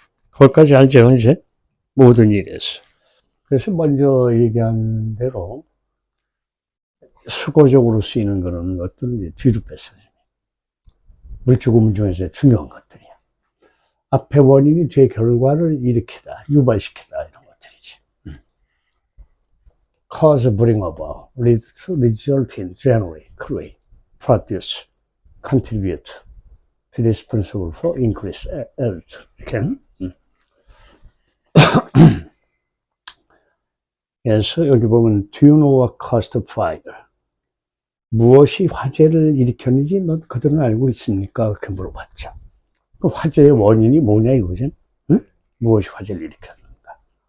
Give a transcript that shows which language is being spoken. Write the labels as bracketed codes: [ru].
[ko] 거기까지 알죠, 이제? 모든 일에서. 그래서 먼저 얘기한 대로 수거적으로 쓰이는 거는 것들은 뒤로 뺐어요. 물주구문 중에서 중요한 것들이야. 앞에 원인이 뒤에 결과를 일으키다, 유발시키다 이런 것들이지. [en] Cause, bring about, lead to, result in, generate, create, produce, contribute, be responsible for, increase, alter. [ko] 이렇게. 그래서 여기 보면 [en] Do you know what caused fire? [ko] 무엇이 화재를 일으켰는지 너 그들은 알고 있습니까? 그렇게 물어봤죠. 그 화재의 원인이 뭐냐 이거죠? 응? 무엇이 화재를 일으켰는가?